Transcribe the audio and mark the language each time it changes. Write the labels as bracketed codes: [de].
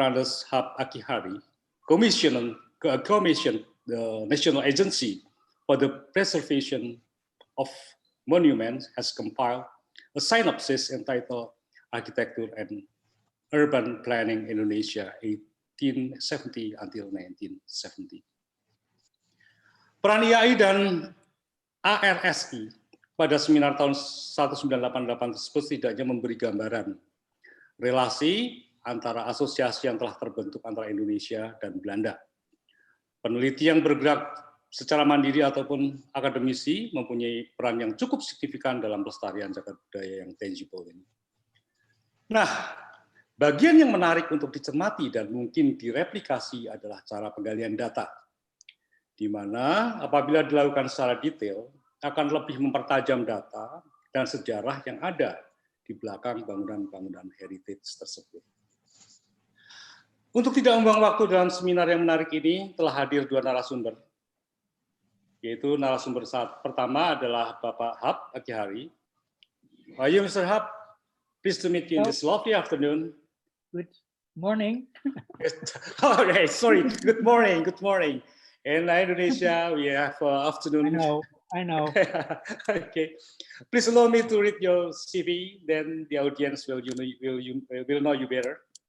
[en] Anders Hab Akihari commissioned the National Agency for the Preservation of Monuments has compiled a synopsis entitled Architecture and Urban Planning Indonesia 1870 until 1970. [id] Peran IAI dan ARSI pada seminar tahun 1988 tersebut setidaknya memberi gambaran relasi antara asosiasi yang telah terbentuk antara Indonesia dan Belanda. Peneliti yang bergerak secara mandiri ataupun akademisi mempunyai peran yang cukup signifikan dalam pelestarian cagar budaya yang tangible ini. Nah, bagian yang menarik untuk dicermati dan mungkin direplikasi adalah cara penggalian data, di mana apabila dilakukan secara detail akan lebih mempertajam data dan sejarah yang ada di belakang bangunan-bangunan heritage tersebut. Untuk tidak membuang waktu dalam seminar yang menarik ini, telah hadir dua narasumber, yaitu narasumber pertama adalah Bapak Hab Akihari. [en] Are you Mr. Hab? Pleased to meet you in this lovely afternoon. Good morning. Okay, sorry. Good morning. Good morning. In Indonesia, we have afternoon. I know. Okay. Please allow me to read your CV. Then the audience will know you better.